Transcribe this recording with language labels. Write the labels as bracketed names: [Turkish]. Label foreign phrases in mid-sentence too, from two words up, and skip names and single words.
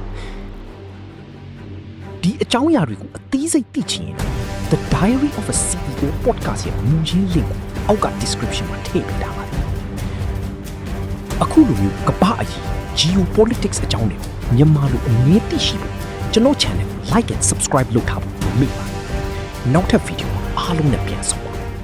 [Burmese] ဒီအကြောင်းအရာတွေကိုအသေးစိတ်သိချင်ရင် The Diary of a CEO podcast ရဲ့မူရင်း link ကိုအောက်က description မှာထည့်ပေးထားပါတယ်အခုလိုမျိုးကမ္ဘာအရေး geopolitics အကြောင်းတွေကိုမြန်မာလိုအမြဲသိရှိဖို့ကျွန်တော် channel ကို [English] like and subscribe [Burmese] လုပ်ထားဖို့မမေ့ပါနဲ့နောက်ထပ် video အားလုံးနဲ့ပြန်ဆုံပါ